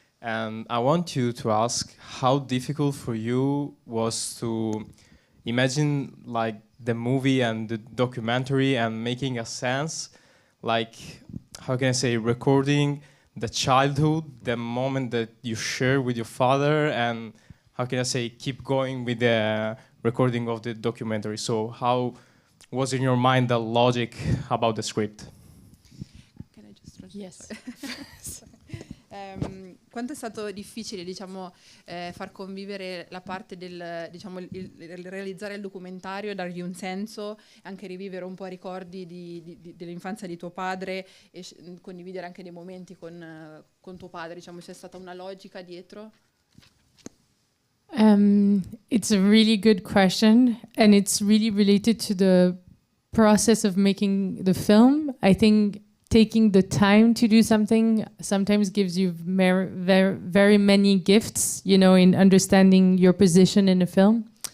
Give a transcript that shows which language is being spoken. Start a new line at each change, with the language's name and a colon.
English: And I want you to ask how difficult for you was to imagine like the movie and the documentary and making a sense, like, how can I say, recording the childhood, the moment that you share with your father, and how can I say, keep going with the recording of the documentary. So how was in your mind the logic about the script? Can I just translate? Yes.
Italian: Quanto è stato difficile, diciamo, far convivere la parte del, diciamo, il realizzare il documentario, dargli un senso, anche rivivere un po' i ricordi dell'infanzia di tuo padre e condividere anche dei momenti con tuo padre, diciamo, c'è stata una logica dietro?
English: It's a really good question, and it's really related to the process of making the film. I think taking the time to do something sometimes gives you very many gifts, you know, in understanding your position in a film.